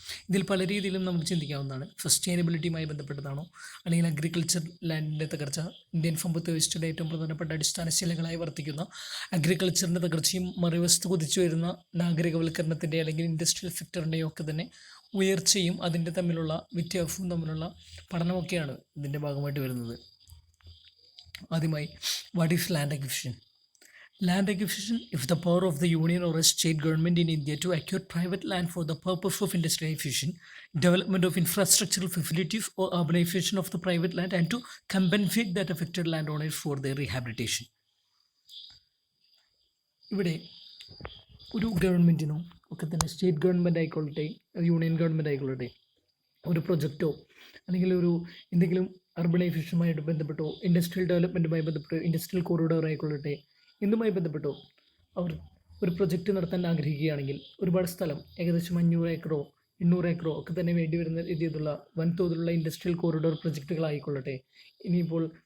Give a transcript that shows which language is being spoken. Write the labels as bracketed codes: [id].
[ml] ഇതിൽ പല രീതിയിലും നമുക്ക് ചിന്തിക്കാവുന്നതാണ്. സസ്റ്റൈനബിലിറ്റിയുമായി ബന്ധപ്പെട്ടതാണോ, അല്ലെങ്കിൽ അഗ്രികൾച്ചർ ലാൻഡിൻ്റെ തകർച്ച, ഇന്ത്യൻ സമ്പത്ത് വ്യവസ്ഥയുടെ ഏറ്റവും പ്രധാനപ്പെട്ട അടിസ്ഥാന ശിലകളായി വർത്തിക്കുന്ന അഗ്രികൾച്ചറിൻ്റെ തകർച്ചയും മറുവശത്ത് കുതിച്ചു വരുന്ന നാഗരികവൽക്കരണത്തിൻ്റെ അല്ലെങ്കിൽ ഇൻഡസ്ട്രിയൽ സെക്ടറിൻ്റെയും ഒക്കെ തന്നെ ഉയർച്ചയും അതിൻ്റെ തമ്മിലുള്ള വ്യത്യാസവും തമ്മിലുള്ള പഠനമൊക്കെയാണ് ഇതിൻ്റെ ഭാഗമായിട്ട് വരുന്നത്. [en] ആദ്യമായി, what is land acquisition? Land acquisition is the power of the union or a state government in India to acquire private land for the purpose of industrialization, development of infrastructural facilities or urbanization of the private land, and to compensate that affected landowners for their rehabilitation. [ml] ഇവിടെ ഒരു ഗവൺമെൻറ്റിനോ ഒക്കെ തന്നെ state government ആയിക്കൊള്ളട്ടെ, union government ആയിക്കൊള്ളട്ടെ, ഒരു പ്രൊജക്റ്റോ അല്ലെങ്കിൽ എന്തെങ്കിലും അർബണൈസേഷനുമായിട്ട് ബന്ധപ്പെട്ടോ, industrial ഡെവലപ്മെൻറ്റുമായി ബന്ധപ്പെട്ടോ, industrial corridor ആയിക്കൊള്ളട്ടെ, എന്തുമായി ബന്ധപ്പെട്ടോ അവർ ഒരു പ്രൊജക്റ്റ് നടത്താൻ ആഗ്രഹിക്കുകയാണെങ്കിൽ ഒരുപാട് സ്ഥലം, ഏകദേശം 500 ഏക്കറോ 800 ഏക്കറോ ഒക്കെ തന്നെ വേണ്ടി വരുന്ന രീതിയിലുള്ള വൻതോതിലുള്ള ഇൻഡസ്ട്രിയൽ കോറിഡോർ പ്രൊജക്റ്റുകളായിക്കൊള്ളട്ടെ, ഇനിയിപ്പോൾ